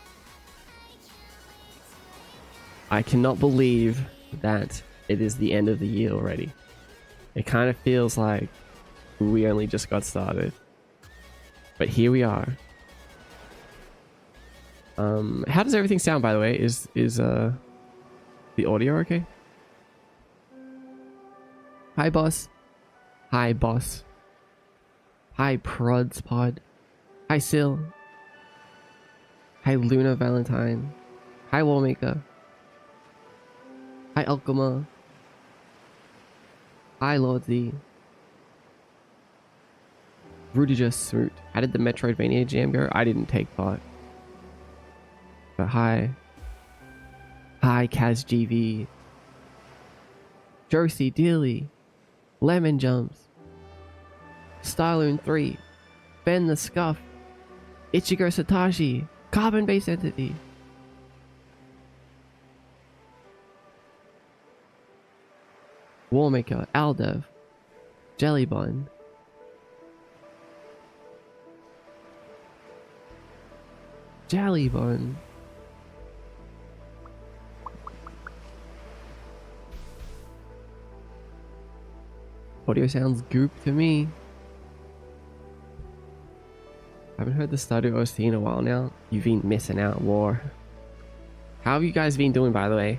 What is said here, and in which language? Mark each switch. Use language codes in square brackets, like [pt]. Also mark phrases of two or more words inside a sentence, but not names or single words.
[en] I cannot believe that it is the end of the year already. It kind of feels like we only just got started. But here we are. How does everything sound, by the way? Is the audio okay? Hi, boss. Hi, boss. Hi, Prods Pod. Hi, Sil. Hi, Luna Valentine. Hi, Wallmaker. Hi, Alchema. Hi, Lord Z. Rudy just smoot. How did the Metroidvania jam go? I didn't take part. But hi. Hi, Kaz GV. Josie Dealey. Lemon Jumps. Styloon 3. Ben the Scuff. Ichigo Satoshi. Carbon Base Entity. Warmaker. Aldev. Jellybun. Jellybun. Audio sounds goop to me. Haven't heard the Stardew OST in a while now. You've been missing out, War. How have you guys been doing, by the way?